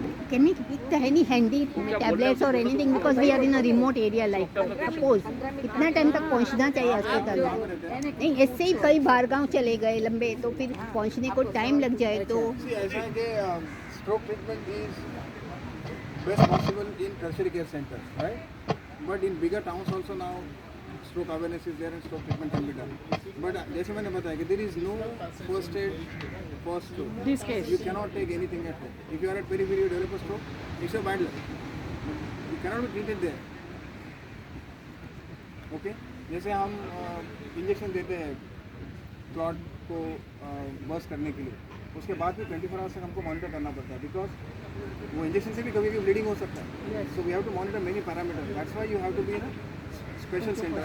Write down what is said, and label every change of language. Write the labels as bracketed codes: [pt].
[en] Can we pick any handy tablets or anything because we are in a remote area like suppose [hi] इतना time तक पहुंचना चाहिए अस्पताल में. नहीं ऐसे ही कई बाहर गांव चले गए लंबे तो फिर पहुंचने को टाइम लग जाए तो [en] See, [hi] ऐसा है कि [en] stroke treatment is best possible in tertiary care centers, right? But in bigger towns also now stroke awareness is there and stroke treatment can be done. But जैसे मैंने बताया कि there is no first aid for stroke. This case. You cannot take anything at home. If you are at periphery, you develop a stroke, it's your bad luck. You cannot be treated there. Okay? [hi] जैसे हम injection देते हैं clot को burst करने के लिए, उसके बाद भी 24 आवर्स तक हमको मॉनिटर करना पड़ता है, बिकॉज वो इंजेक्शन से भी कभी भी ब्लीडिंग हो सकता है. [en] So we have to monitor many parameters. That's why you have to be in special centre.